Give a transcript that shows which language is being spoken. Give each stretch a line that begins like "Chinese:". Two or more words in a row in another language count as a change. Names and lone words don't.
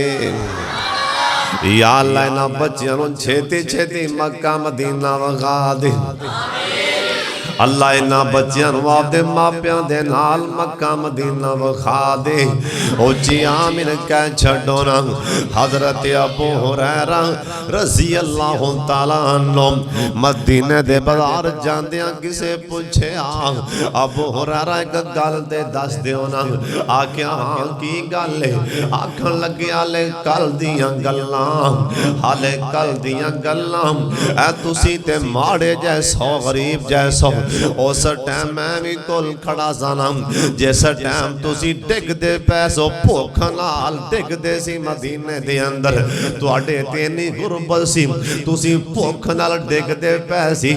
Punjabi: یا اللہ انہاں بچیاں نوں چھیتی چھیتی مکہ مدینہ وکھا دے. اللہ انہاں بچیاں نوں آپدے ماپیاں دے نال مکہ مدینہ وکھا دے. اچی آمین کہہ چھڈو نا۔ حضرت ابو ہریرہ
Arabic: رضي الله تعالى عنه
Punjabi: مدینے دے بازار جاندیاں کسے پچھیا ابو ہریرہ ایک گل تے دس دیو نا. آکھیا ہاں کی گل ہے? آکھن لگے ہالے کل دیاں گلاں ہالے کل دیاں گلاں اے تسی تے ماڑے جیسو غریب جیسو اس ٹائم میں بھی کول کھڑا سا جس ٹائم تسی ڈگدے پیسو بھکھ نال ڈگدے سی مدینے دے اندر تہاڈے تے اینی غربت سی تسی بھکھ نال ڈگدے پے سی.